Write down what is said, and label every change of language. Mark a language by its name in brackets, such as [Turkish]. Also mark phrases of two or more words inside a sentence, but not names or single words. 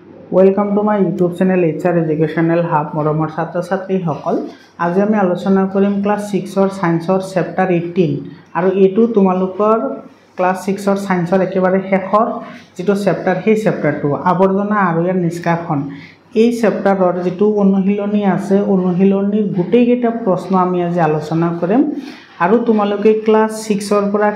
[English] welcome to my YouTube channel HR Educational Hub [Assamese] मरমৰ ছাত্ৰ ছাত্ৰীসকল আজি আমি আলোচনা কৰিম ক্লাস 6 ৰ সায়েন্সৰ চেপ্টাৰ 18 আৰু এটো তোমালোকৰ ক্লাস 6 ৰ সায়েন্সৰ একেবাৰে শেষৰ যেটো চেপ্টাৰ সেই চেপ্টাৰটো আৱৰ্জনা আৰু ইয়াৰ নিষ্কাশন এই চেপ্টাৰৰ যেটো অনুশীলনী আছে অনুশীলনীৰ গুটেইকেটা প্ৰশ্ন আমি আজি আলোচনা কৰিম আৰু তোমালোকে ক্লাস 6 ৰ পৰা